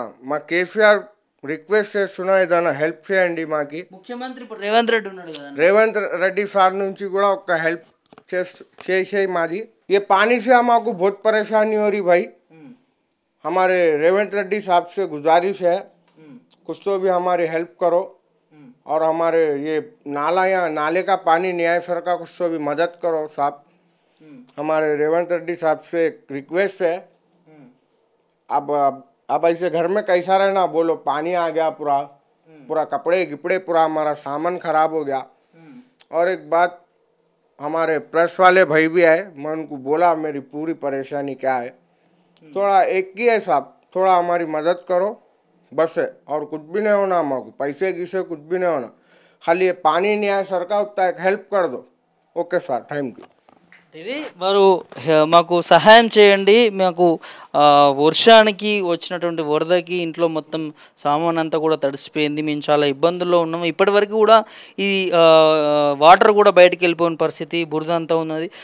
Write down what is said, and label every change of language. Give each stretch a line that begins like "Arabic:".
Telugu: మా కేసీఆర్ రిక్వెస్ట్ చేస్తున్నా, ఏదైనా హెల్ప్ చేయండి మాకి. ముఖ్యమంత్రి ఇప్పుడు రేవంత్ రెడ్డి ఉన్నాడు కదా, రేవంత్ రెడ్డి సార్ నుంచి కూడా ఒక హెల్ప్ చేసే మాది.
Hindi: ये पानी से हमको बहुत परेशानी हो रही भाई. हमारे रेवंत रेड्डी साहब से गुजारिश है, कुछ तो भी हमारी हेल्प करो और हमारे ये नाले का पानी न्याय सर का कुछ तो भी मदद करो साहब. हमारे रेवंत रेड्डी साहब से एक रिक्वेस्ट है. अब ऐसे घर में कैसा रहना बोलो, पानी आ गया पूरा कपड़े गिपड़े पूरा हमारा सामान खराब हो गया. और एक बात, हमारे प्रेस वाले भाई भी आए, मैं उनको बोला मेरी पूरी परेशानी क्या है. थोड़ा एक ही है साहब, थोड़ा हमारी मदद करो बस है, और कुछ भी नहीं होना. हमको पैसे की से कुछ भी नहीं होना, खाली ये पानी नहीं आया सर का उतना एक हेल्प कर दो. Okay sir, thank you.
Telugu: ఇది వారు మాకు సహాయం చేయండి, మాకు వర్షానికి వచ్చినటువంటి వరదకి ఇంట్లో మొత్తం సామాన్ అంతా కూడా తడిసిపోయింది, మేము చాలా ఇబ్బందుల్లో ఉన్నాము. ఇప్పటివరకు కూడా ఈ వాటర్ కూడా బయటికి వెళ్ళిపోయిన పరిస్థితి, బురద అంతా ఉన్నది.